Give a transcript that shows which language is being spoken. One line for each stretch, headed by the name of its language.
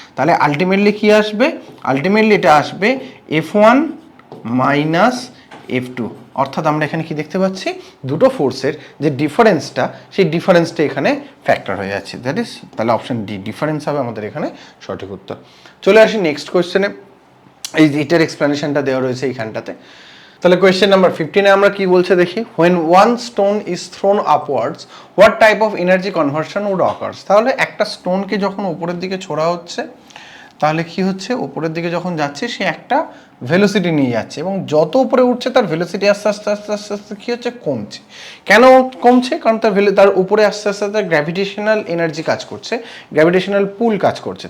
Bangla: তাহলে আলটিমেটলি কি আসবে, আলটিমেটলি এটা আসবে F1 মাইনাস F2, অর্থাৎ আমরা এখানে কি দেখতে পাচ্ছি, দুটো ফোর্সের যে ডিফারেন্সটা, সেই ডিফারেন্সটা এখানে ফ্যাক্টর হয়ে যাচ্ছে, দ্যাট ইজ, তাহলে অপশন ডি ডিফারেন্স হবে আমাদের এখানে সঠিক উত্তর। চলে আসি নেক্সট কোয়েশ্চেনে, এইটার এক্সপ্লেনেশনটা দেওয়া রয়েছে এইখানটাতে। তাহলে কোয়েশ্চেন নাম্বার 15-এ আমরা কি বলছে দেখি,
English: when one stone is thrown upwards what type of energy conversion would occurs।
Bangla: তাহলে একটা স্টোনকে যখন উপরের দিকে ছোড়া হচ্ছে, তাহলে কি হচ্ছে, উপরের দিকে যখন যাচ্ছে সে একটা ভেলোসিটি নিয়ে যাচ্ছে, এবং যত উপরে উঠছে তার ভেলোসিটি আস্তে আস্তে আস্তে আস্তে আস্তে কি হচ্ছে, কমছে। কেন কমছে, কারণ তার উপরে আস্তে আস্তে তার গ্র্যাভিটেশনাল এনার্জি কাজ করছে, গ্র্যাভিটেশনাল পুল কাজ করছে।